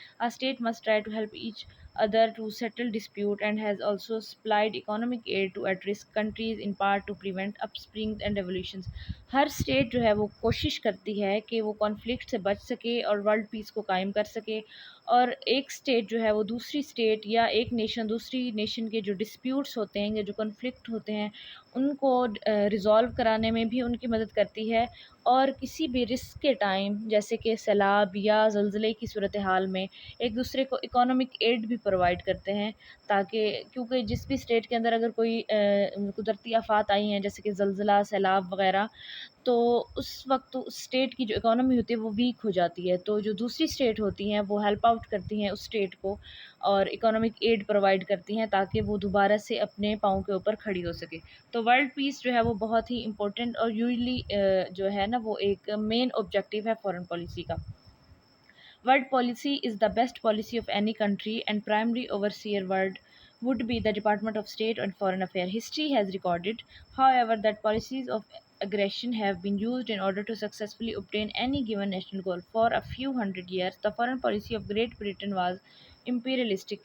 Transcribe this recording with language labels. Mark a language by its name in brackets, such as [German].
[English] A state must try to help each other to settle dispute and has also supplied economic aid to at-risk countries in part to prevent upsprings and revolutions. [Urdu] Hare state جو ہے وہ کوشش کرتی ہے کہ وہ conflict سے بچ سکے اور ورلڈ پیس کو قائم کر سکے، اور ایک اسٹیٹ جو ہے وہ دوسری اسٹیٹ یا ایک نیشن دوسری نیشن کے جو ڈسپیوٹس ہوتے ہیں یا جو کنفلکٹ ہوتے ہیں ان کو ریزالو کرانے میں بھی ان کی مدد کرتی ہے. اور کسی بھی رسک کے ٹائم جیسے کہ سیلاب یا زلزلے کی صورتحال میں ایک دوسرے کو اکانومک ایڈ بھی پرووائڈ کرتے ہیں، تاکہ کیونکہ جس بھی اسٹیٹ کے اندر اگر کوئی قدرتی آفات آئی ہیں جیسے کہ زلزلہ، سیلاب وغیرہ، تو اس وقت اس اسٹیٹ کی جو اکانومی ہوتی ہے وہ ویک ہو جاتی ہے. تو جو دوسری اسٹیٹ ہوتی ہیں وہ ہیلپ آؤٹ کرتی ہیں اس اسٹیٹ کو اور اکانومک ایڈ پرووائڈ کرتی ہیں تاکہ وہ دوبارہ سے اپنے پاؤں کے اوپر کھڑی ہو سکے. تو ورلڈ پیس جو ہے وہ بہت ہی امپورٹنٹ اور یوزلی جو ہے نا وہ ایک مین آبجیکٹیو ہے فارن پالیسی کا. [English] World policy is the best policy of any country, and primary overseer world would be the Department of State and Foreign Affairs. History has recorded, however, that policies of aggression have been used in order to successfully obtain any given national goal. For a few hundred years, the foreign policy of Great Britain was imperialistic.